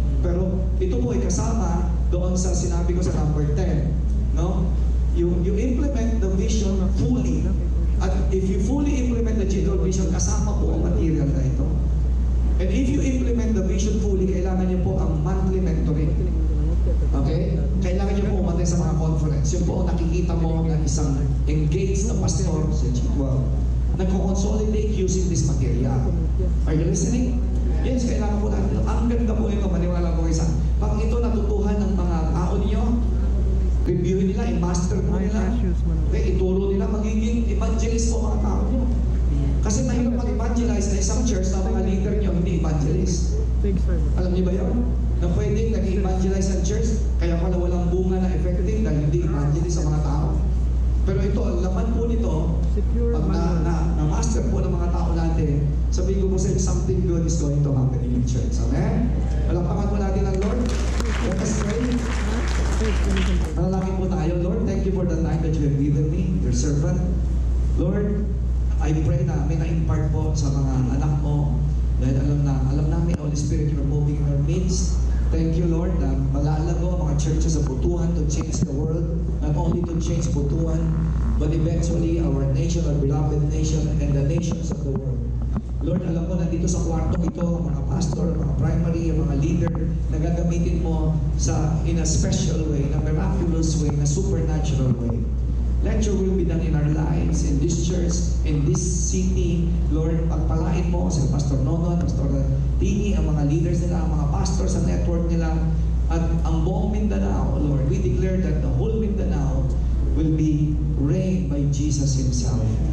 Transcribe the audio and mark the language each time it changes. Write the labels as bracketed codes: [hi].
[tl] Pero ito po ay kasama doon sa sinabi ko sa number 10. No? [en] You implement the vision fully. At if you fully implement the general vision, [tl] kasama po ang material na ito. [en] And if you implement the vision fully, [tl] kailangan niyo po ang monthly mentoring. [en] Okay? [tl] Kailangan niyo po umatay sa mga conference. Yun po ang nakikita mo na isang engaged na pastor sa G12. Nagko-consolidate using this material. [en] Are you listening? [tl] Yes, kailangan po natin. Ang ganda po ito, maniwala po isa. Pag ito natutuhan ng mga tao niyo, reviewin nila, i-master po nila. Okay, ituro nila, magiging evangelist po mga tao niyo. Kasi mahirap mag-evangelize na isang church na mga leader niyo, hindi evangelist. Alam niyo ba yun? Na pwedeng nag-evangelize ang church, kaya pala walang bunga na effective dahil hindi evangelist sa mga tao. Pero ito, ang laman po nito, pag na-master po ng mga tao natin, sabihin ko po sa inyo, [en] something good is going to happen in your church. [tl] Amen? Palakpakan po natin ang Lord. [en] Let us pray. [tl] Manalangin po tayo. [en] Lord, thank you for the time that you have given me, your servant. [tl] Lord, I pray na may na-impart po sa mga anak mo dahil alam namin, Holy Spirit, [en] you're moving in our midst. Thank you, Lord, [tl] na malalago ang mga churches sa Butuan [en] to change the world, not only to change Butuan, but eventually our nation, our beloved nation, and the nations of the world. [tl] Lord, alam mo, nandito sa kwartong ito, ang mga pastor, ang mga primary, ang mga leader, na gagamitin mo [en] in a special way, [tl] na miraculous way, na supernatural way. [en] Let your will be done in our lives, in this church, in this city. [tl] Lord, pagpalain mo si Pastor Nonon, Pastor Tini, ang mga leaders nila, ang mga pastors sa network nila, at ang buong Mindanao, Lord. [en] We declare that the whole Mindanao will be reigned by Jesus Himself.